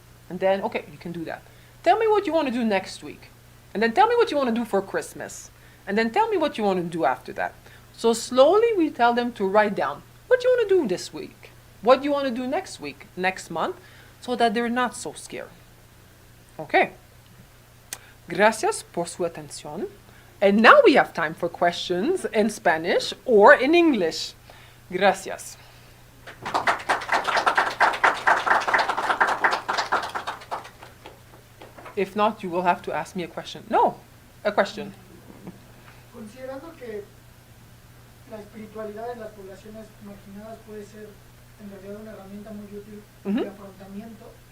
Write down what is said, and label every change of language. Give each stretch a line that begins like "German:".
English: And then, okay, you can do that. Tell me what you want to do next week. And then tell me what you want to do for Christmas. And then tell me what you want to do after that. So slowly we tell them to write down what you want to do this week, what you want to do next week, next month, so that they're not so scared. Okay.
Spanish: Gracias por su atención.
English: And now we have time for questions in Spanish or in English. Gracias. If not, you will have to ask me a question. No, a question.
Spanish: Considerando que la espiritualidad en las poblaciones marginadas puede ser en realidad una herramienta muy útil de afrontamiento,